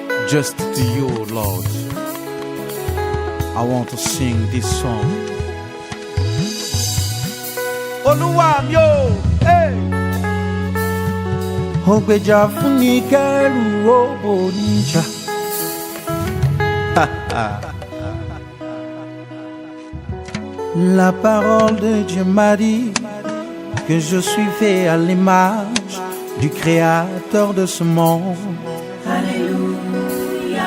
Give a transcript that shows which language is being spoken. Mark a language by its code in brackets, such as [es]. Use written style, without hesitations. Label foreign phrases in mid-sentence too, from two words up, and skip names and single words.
[en] Just to you, Lord, I want to sing this song. [yo] Olúwa mi o, hey. Ó gbèjà fún ni kẹ́rù ó bò níjà. [fr] La parole de Dieu m'a dit que je suis fait à l'image du Créateur de ce monde. Alléluia.